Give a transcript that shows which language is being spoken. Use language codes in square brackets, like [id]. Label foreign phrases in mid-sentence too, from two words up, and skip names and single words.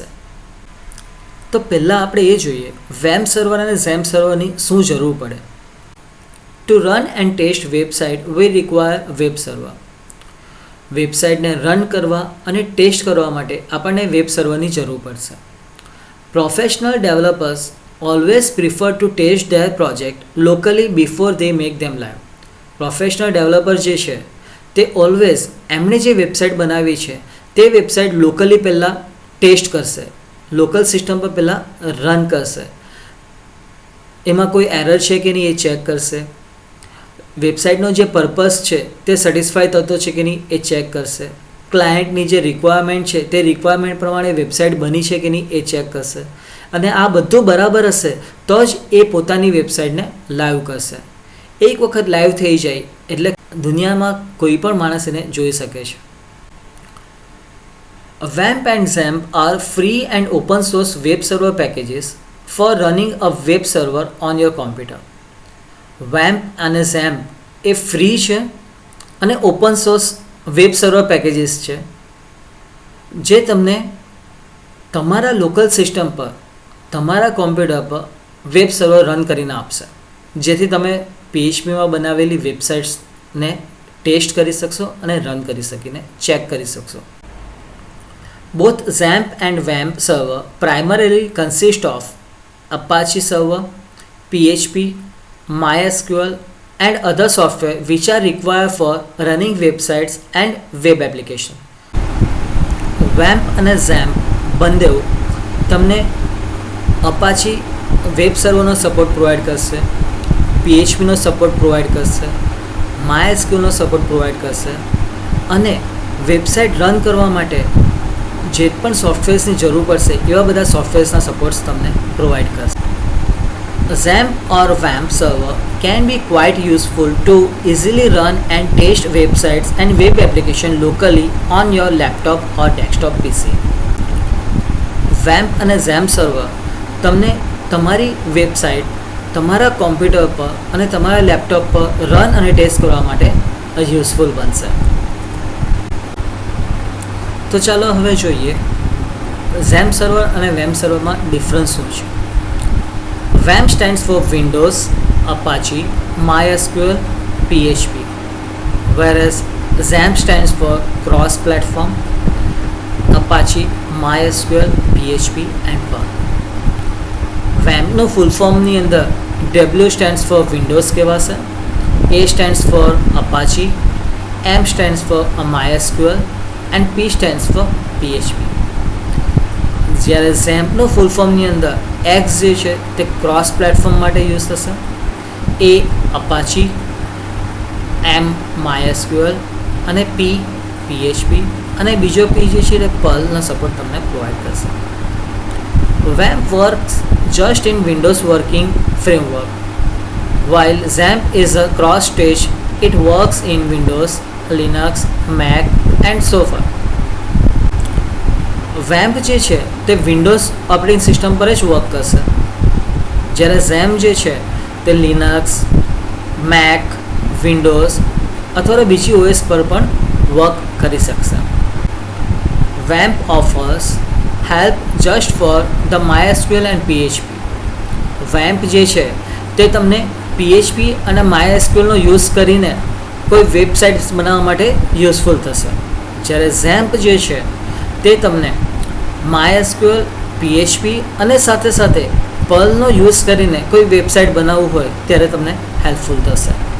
[gu] તો પહેલાં આપણે એ જોઈએ વેમ સર્વર અને ઝેમ સર્વરની શું જરૂર પડે. [en] to run and test website we require web server. [gu] વેબસાઇટને રન કરવા અને ટેસ્ટ કરવા માટે આપણને [en] web serverની [gu] જરૂર પડશે. [en] professional developers always prefer to test their project locally before they make them live. professional developer [gu] જે છે તે ઓલવેઝ એમણે જે વેબસાઇટ બનાવી છે તે વેબસાઇટ લોકલી પહેલાં ટેસ્ટ કરશે, [en] local system [gu] પર પહેલાં રન કરશે, એમાં કોઈ એરર છે કે નહીં એ ચેક કરશે, વેબસાઇટનો જે પર્પઝ છે તે સેટિસ્ફાય થતો છે કે નહીં એ ચેક કરશે, ક્લાયન્ટની જે રિક્વાયરમેન્ટ છે તે રિક્વાયરમેન્ટ પ્રમાણે વેબસાઇટ બની છે કે નહીં એ ચેક કરશે અને આ બધું બરાબર હશે તો જ એ પોતાની વેબસાઇટને લાઈવ કરશે. એક વખત લાઈવ થઈ જાય એટલે દુનિયામાં કોઈ પણ માણસ એને જોઈ શકે છે. [en] WAMP and XAMPP are free and open source web server packages for running a web server on your computer. [gu] WAMP અને XAMPP એ ફ્રી છે અને [en] open source web server packages [gu] છે જે તમને તમારા [en] local system [gu] પર તમારા કોમ્પ્યુટર પર [en] web server [gu] રન કરીને આપશે, જેથી તમે PHPમાં બનાવેલી વેબસાઇટ્સને ટેસ્ટ કરી શકશો અને રન કરી શકીને ચેક કરી શકશો. [en] Both XAMPP and WAMP server primarily consist of Apache server, PHP, MySQL and other software which are required for running websites and web application. [gu] WAMP અને XAMPP બંને તમને Apache [en] web serverનો support provide [gu] કરશે, PHPનો [en] support provide [gu] કરશે, MySQLનો [en] support provide [gu] કરશે અને વેબસાઇટ રન કરવા માટે જે પણ સોફ્ટવેર્સની જરૂર પડશે એવા બધા સોફ્ટવેર્સના સપોર્ટ્સ તમને પ્રોવાઈડ કરશે. [en] XAMPP or WAMP server can be quite useful to easily run and test websites and web application locally on your laptop or desktop PC. [gu] WAMP અને XAMPP server તમને તમારી વેબસાઇટ તમારા કોમ્પ્યુટર પર અને તમારા લેપટોપ પર રન અને ટેસ્ટ કરવા માટે યુઝફુલ બનશે. તો ચાલો હવે જોઈએ XAMPP સર્વર અને WAMP સર્વરમાં ડિફરન્સ શું છે. [en] WAMP stands for Windows, Apache, MySQL, PHP, whereas XAMPP stands for cross-platform, Apache, MySQL, PHP and Perl. [gu] WAMPનો ફૂલ ફોર્મની અંદર [en] W stands for Windows કહેવાશે, A stands for Apache, M stands for MySQL and P stands for PHP. [gu] જ્યારે XAMPPનો [en] full formની [gu] અંદર X જે છે તે [en] cross platform [gu] માટે યુઝ થશે, A Apache, M MySQL અને P PHP અને બીજો P જે છે તે Perlનો સપોર્ટ તમને પ્રોવાઈડ કરશે. [en] WAMP works just in Windows working framework, while XAMPP is a cross stage. It works in Windows, Linux, Mac and so forth. [gu] WAMP જે છે તે [en] Windows operating system [gu] પર જ વર્ક કરશે, જ્યારે XAMPP જે છે તે લિનક્સ, મેક, વિન્ડોઝ અથવા બીજી OS પર પણ વર્ક કરી શકશે. [en] WAMP offers help just for the MySQL and PHP. [gu] WAMP જે છે તે તમને PHP અને MySQLનો યુઝ કરીને કોઈ વેબસાઇટ્સ બનાવવા માટે યુઝફુલ થશે, જ્યારે XAMPP જે છે તે તમને MySQL, PHP અને સાથે સાથે Perlનો યુઝ કરીને કોઈ વેબસાઇટ બનાવવું હોય ત્યારે તમને હેલ્પફુલ થશે.